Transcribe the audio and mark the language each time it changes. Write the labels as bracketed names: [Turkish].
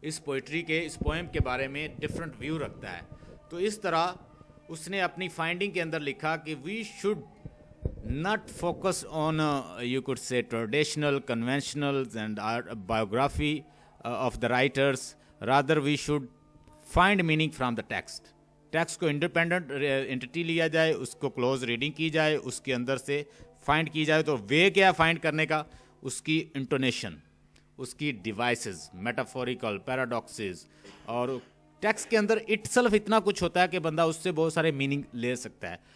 [Urdu] اس poetry کے اس poem کے بارے میں ڈفرینٹ ویو رکھتا ہے. تو اس طرح اس نے اپنی فائنڈنگ کے اندر لکھا کہ [English] We should not focus on you could say traditional conventionals and biography of the writers. Rather we should find meaning from the text. [Urdu] Text کو انڈیپینڈنٹ انٹیٹی لیا جائے, اس کو کلوز ریڈنگ کی جائے, اس کے اندر سے فائنڈ کی جائے. تو وے کیا فائنڈ کرنے کا, اس کی انٹونیشن, اس کی ڈیوائسز, میٹافوریکل پیراڈاکسز, اور ٹیکسٹ کے اندر اٹ سیلف اتنا کچھ ہوتا ہے کہ بندہ اس سے بہت سارے میننگ لے سکتا ہے.